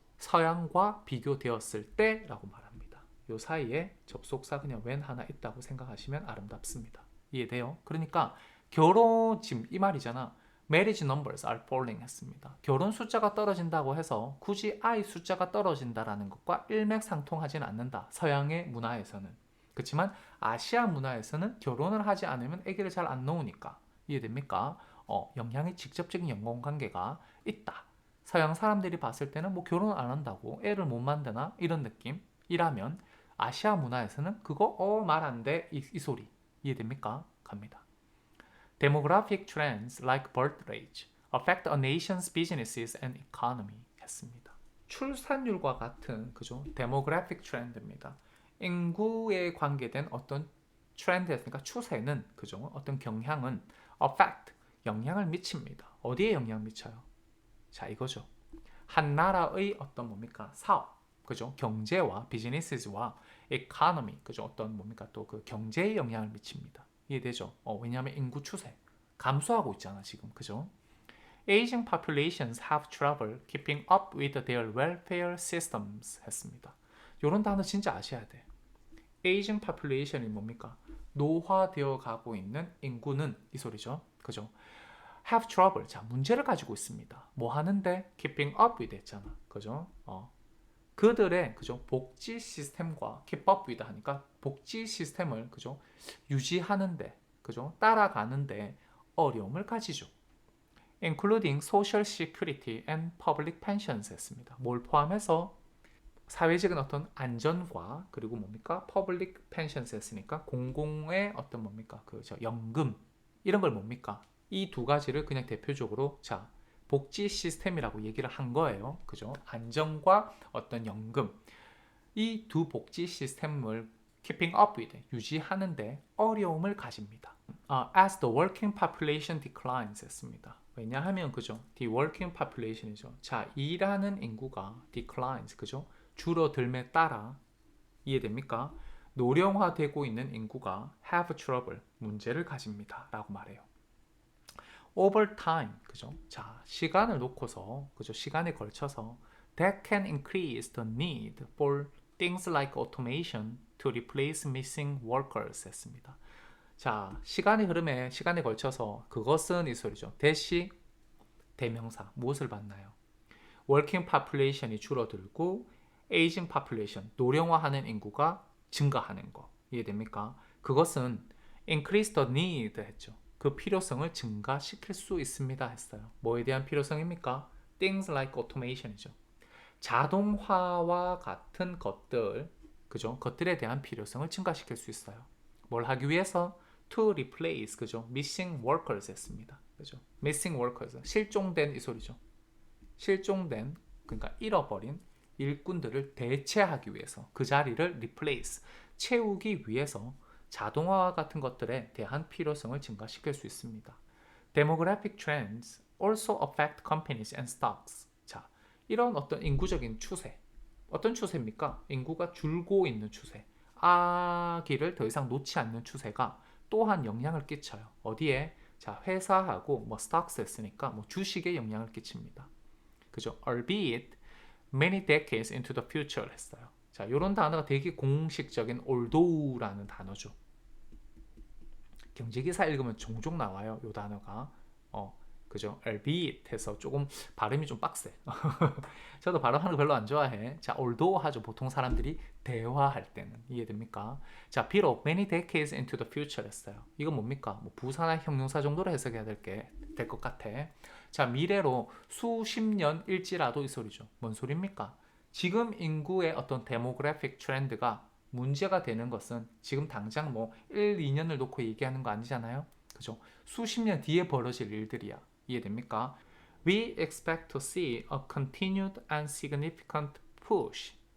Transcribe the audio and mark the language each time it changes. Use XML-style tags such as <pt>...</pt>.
<ko>서양과 비교되었을 때 라고 말합니다. 요 사이에 접속사 그냥 when 하나 있다고 생각하시면 아름답습니다. 이해돼요? 그러니까 결혼 지금 이 말이잖아.</ko> <en>marriage numbers are falling</en> <ko>했습니다. 결혼 숫자가 떨어진다고 해서 굳이 아이 숫자가 떨어진다라는 것과 일맥상통하지는 않는다. 서양의 문화에서는. 그렇지만 아시아 문화에서는 결혼을 하지 않으면 아기를 잘 안 낳으니까. 이해됩니까? 영향이 직접적인 연관관계가 있다. 서양 사람들이 봤을 때는 뭐 결혼 안 한다고 애를 못 만드나 이런 느낌. 이라면 아시아 문화에서는 그거 말 안 돼. 이 소리. 이해됩니까? 갑니다.</ko> <en>Demographic trends like birth rate affect a nation's businesses and economy</en> <ko>했습니다. 출산율과 같은 그죠?</ko> <en>Demographic trend입니다.</en> <ko>인구에 관계된 어떤 트렌드였으니까 추세는 그죠? 어떤 경향은 affect 영향을 미칩니다. 어디에 영향 미쳐요? 자, 이거죠. 한 나라의 어떤 뭡니까? 사업, 그죠? 경제와 비즈니스와 economy, 그죠? 어떤 뭡니까? 또 그 경제에 영향을 미칩니다. 이해되죠? 왜냐하면 인구 추세 감소하고 있잖아, 지금. 그죠?</ko> <en>Aging populations have trouble keeping up with their welfare systems</en> <ko>했습니다. 이런 단어 진짜 아셔야 돼. Aging population이 뭡니까? 노화되어 가고 있는 인구는 이 소리죠.</ko> <en>그죠? have trouble.</en> <ko>자, 문제를 가지고 있습니다. 뭐 하는데?</ko> <en>keeping up with</en> <ko>했잖아. 그죠? 그들의 그죠? 복지 시스템과 keep up with 하니까 복지 시스템을 그죠? 유지하는데 그죠? 따라가는데 어려움을 가지죠.</ko> <en>including social security and public pensions</en> <ko>했습니다. 뭘 포함해서 사회적인 어떤 안전과 그리고 뭡니까?</ko> <en>public pensions</en> <ko>했으니까 공공의 어떤 뭡니까? 그저 연금 이런 걸 뭡니까? 이 두 가지를 그냥 대표적으로 자 복지 시스템이라고 얘기를 한 거예요. 그죠? 안정과 어떤 연금 이 두 복지 시스템을</ko> <en>keeping up with</en> <ko>유지하는데 어려움을 가집니다.</ko> <en>As the working population declines</en> <ko>했습니다. 왜냐하면 그죠?</ko> <en>The working population이죠.</en> <ko>자, 일하는 인구가 declines 그죠? 줄어들매 따라 이해됩니까? 노령화되고 있는 인구가</ko> <en>have trouble</en> <ko>문제를 가집니다. 라고 말해요.</ko> <en>over time</en> <ko>그죠? 자, 시간을 놓고서 그죠? 시간에 걸쳐서</ko> <en>that can increase the need for things like automation to replace missing workers</en> <ko>했습니다. 자, 시간의 흐름에 시간에 걸쳐서 그것은 이 소리죠. 대시 대명사 무엇을 받나요? working population이 줄어들고 aging population 노령화하는 인구가 증가하는 거 이해됩니까? 그것은</ko> <en>increase the need</en> <ko>했죠. 그 필요성을 증가시킬 수 있습니다 했어요. 뭐에 대한 필요성입니까?</ko> <en>things like automation이죠.</en> <ko>자동화와 같은 것들 그죠? 것들에 대한 필요성을 증가시킬 수 있어요. 뭘 하기 위해서?</ko> <en>to replace</en> <ko>그죠?</ko> <en>missing workers</en> <ko>했습니다. 그죠? missing workers 실종된 이 소리죠. 실종된 그러니까 잃어버린 일꾼들을 대체하기 위해서 그 자리를 replace 채우기 위해서 자동화와 같은 것들에 대한 필요성을 증가시킬 수 있습니다.</ko> <en>Demographic trends also affect companies and stocks.</en> <ko>자, 이런 어떤 인구적인 추세 어떤 추세입니까? 인구가 줄고 있는 추세 아기를 더 이상 놓지 않는 추세가 또한 영향을 끼쳐요. 어디에? 자, 회사하고 뭐 stocks 했으니까 뭐 주식에 영향을 끼칩니다. 그죠?</ko> <en>albeit many decades into the future</en> <ko>했어요. 자, 이런 단어가 되게 공식적인 although라는 단어죠. 경제기사 읽으면 종종 나와요. 이 단어가. 그죠? albeit 해서 조금 발음이 좀 빡세. 저도 발음하는 거 별로 안 좋아해. 자, although 하죠. 보통 사람들이 대화할 때는. 이해됩니까? 자, 비록</ko> <en>many decades into the future</en> <ko>했어요. 이건 뭡니까? 뭐 부사나 형용사 정도로 해석해야 될 것 같아. 자, 미래로 수십 년일지라도 이 소리죠. 뭔 소리입니까? 지금 인구의 어떤 데모그래픽 트렌드가 문제가 되는 것은 지금 당장 뭐 1, 2년을 놓고 얘기하는 거 아니잖아요. 그죠? 수십 년 뒤에 벌어질 일들이야. 이해됩니까?</ko> <en>We expect to see a continued and significant push.</en>